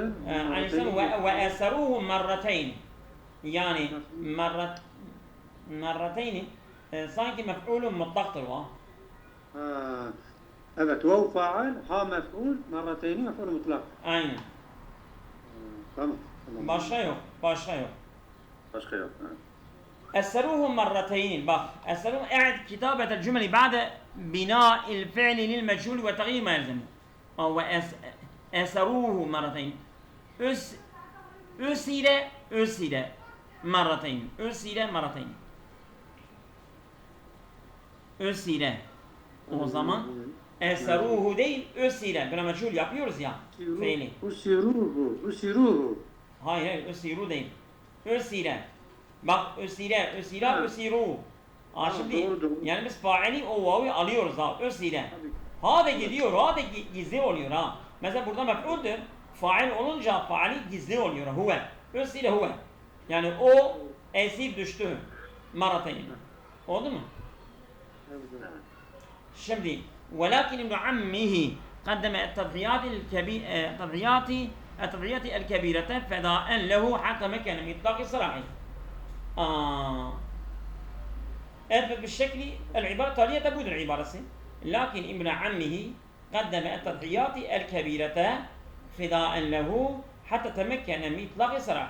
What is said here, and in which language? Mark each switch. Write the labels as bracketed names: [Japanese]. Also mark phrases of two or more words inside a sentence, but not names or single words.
[Turkish] Aynısı [Arabic] وأسروه مرتين. [Turkish] Yani merrateyni sanki mef'ulun mutlaktır o. Ha, evet. Vav faal, ha mef'ul, marrateyni mef'ul mutlak. Aynen. Tamam. Başka yok. Başka yok. Başka yok. Evet. [Arabic] أسروه مرتين بخ أسروه أعد كتابة الجمل بعد بناء الفعل للمجهول وتغيير ما يلزمه أو أسروه مرتين أسر مرتين أسر مرتين أسر [Turkish] o zaman eseruhu değil ösire. Buna meçhul yapıyoruz ya fiili. Usiruhu. Hayır ösiru değil. Ösire. Bak ösire, ösira, ösiru. Ha şimdi doğru. yani biz faili o vavi alıyoruz ha ösire. Ha da gidiyor, ha da gizli oluyor ha. Mesela burada mef'uldür. Fail olunca faali gizli oluyor. Huve. [Arabic] أُسِرَ هو. [Turkish] Yani o esir düştü. Maratayn. Oldu mu? [Arabic] Şimdi ولكن ابن عمه قدم التضحيات الكبيرة فداء له حتى مكن من إطلاق سراحه. أثبت بالشكل العبارة تالية تبود العبارة لكن ابن عمه قدم التضحيات الكبيرة فداء له حتى تمكن من إطلاق سراحه.